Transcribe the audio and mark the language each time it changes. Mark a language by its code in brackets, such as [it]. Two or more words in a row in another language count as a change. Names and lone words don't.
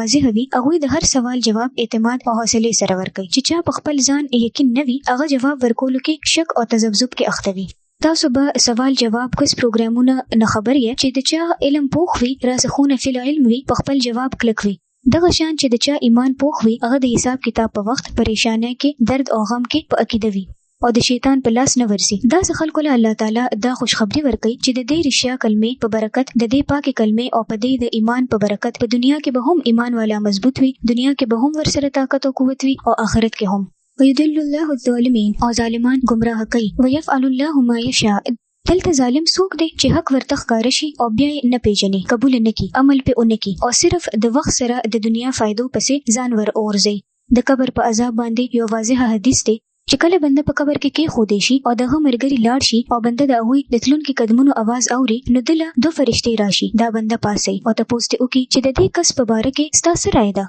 [ps] واضح وي هغه د هر سوال جواب اعتماد او حوصله سره ورکوي چې چا په خپل ځان یقین نه وي هغه جواب ورکولو کې شک او تذبذب کې اخته وي تاسو به سوال جواب کوم پروګرامونه نه خبر یې چې د چا علم پوخ وي راسخونه [ar] فی العلم [ps] وي په خپل جواب کلک وي دغه شان چې د چا ایمان پوخ وي هغه د حساب کتاب په وخت پریشانه کې درد او غم کې په عقیده وي او د شیطان په لاس نه ورسي. دا خلکو له الله تعالی دا خوشخبری ورکړي چې د دې رښتیا کلمې په برکت د دې پاکي کلمې او په دې د ایمان په برکت په دنیا کې به هم ایمان والا مضبوط وي، دنیا کې به هم ورسره طاقت او قوت وي او آخرت کې هم. [ar] ويضل الله الظالمين [ps] او ظالمان گمراه کوي. [ar] ويفعل الله ما يشاء. [ps] دلته ظالم څوک دی چې حق ورته ښکاره شي او بیا یې نه پیژني، قبول نه کړي، عمل پې ونه کړي او صرف د وخت سره د دنیا فایدو پسې ځان ور اورځي. د قبر په عذاب باندې یو واضح حدیث دی چې کله بنده په قبر کې کېښودی شي او دغه ملګري لاړ شي او بنده د هغوی د تلونکي قدمونو اواز اوري، نو دله 2 فرشتې راشي، دا بنده پاسي او تپوس ترې وکړي چې د دې کس په باره کې ستا څه رایه ده.